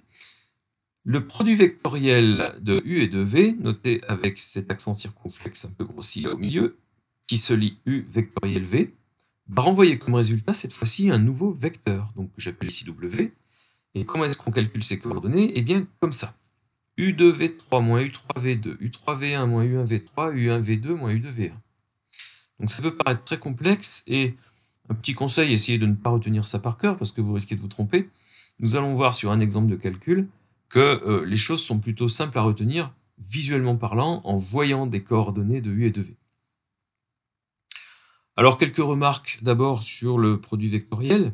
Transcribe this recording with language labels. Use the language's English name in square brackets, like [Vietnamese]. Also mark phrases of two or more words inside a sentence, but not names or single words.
[French] Le produit vectoriel de U et de V, noté avec cet accent circonflexe un peu grossi là au milieu, qui se lit U vectoriel V, va renvoyer comme résultat cette fois-ci un nouveau vecteur, donc que j'appelle ici W. Et comment est-ce qu'on calcule ces coordonnées? Eh bien comme ça. U2V3 moins U3V2, U3V1 moins U1V3, U1V2 moins U2V1. Donc ça peut paraître très complexe, et un petit conseil, essayez de ne pas retenir ça par cœur, parce que vous risquez de vous tromper. Nous allons voir sur un exemple de calcul que les choses sont plutôt simples à retenir, visuellement parlant, en voyant des coordonnées de U et de V. Alors, quelques remarques d'abord sur le produit vectoriel.